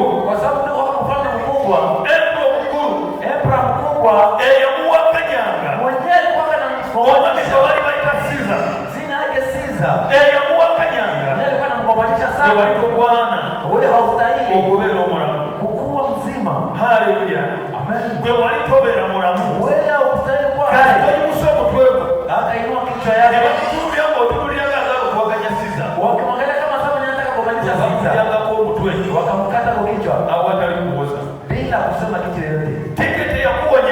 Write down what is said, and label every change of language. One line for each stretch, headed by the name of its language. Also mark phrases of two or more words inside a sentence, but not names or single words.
Swahili: kwa sababu ndio mfalme mkubwa
Ganda: emperor omukulu
Swahili: emperor mkubwa
Ganda: eyamuwakanyanga
Swahili: mwenyewe alikuwa na
Ganda: omwamisa bali bayita Siza
Swahili: jina yake Caesar
Ganda: eyamuwakanyanga
Swahili: yeye alikuwa anamgobanisha sana
Ganda: ewalikogwana
Swahili: wewe haustahili
Ganda: okubeera omulamu
Swahili: kukuwa mzima haleluya amen
Ganda: gwe wali tobeera mulamu
Swahili: wewe haustahili kuwa
Ganda: kati
Swahili: hai
Ganda: toyimusa omutwe gwo
Swahili: akainua kichwa
Ganda: ne
Swahili: yake
Ganda: bakitululya ng'otululya ng'agala okuwakanya Siza
Swahili: wakimwangalia kama sababu anataka kugobanisha Caesar
Ganda: bamulyangako omutwe
Swahili: wakamkata kwa kichwa
Ganda: awatali kuwoza
Swahili: bila kusema kitu yoyote tiketi yaku